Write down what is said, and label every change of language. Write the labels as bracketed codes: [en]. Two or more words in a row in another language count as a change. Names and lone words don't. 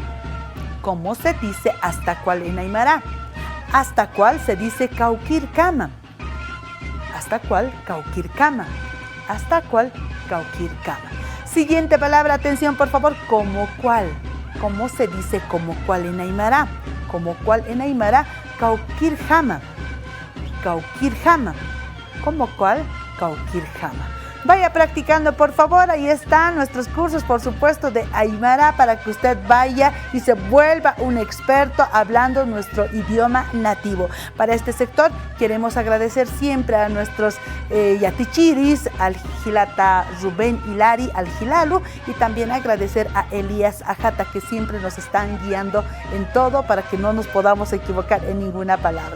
[es] ¿Cómo se dice hasta cuál en Aymara? ¿Hasta cuál se dice cauquircama? ¿Hasta cuál? Cauquircama. ¿Hasta cuál? Cauquircama. Siguiente palabra, atención por favor. ¿Cómo cuál? ¿Cómo se dice como cuál en Aymara? ¿Cómo cuál en Aymara? Cauquirjama. Cauquirjama. ¿Cómo cuál? Cauquirjama. Vaya practicando, por favor. Ahí están nuestros cursos, por supuesto, de Aymara para que usted vaya y se vuelva un experto hablando nuestro idioma nativo. Para este sector queremos agradecer siempre a nuestros yatichiris, al Gilata Rubén Hilari, al Gilalu, y también agradecer a Elías Ajata, que siempre nos están guiando en todo para que no nos podamos equivocar en ninguna palabra.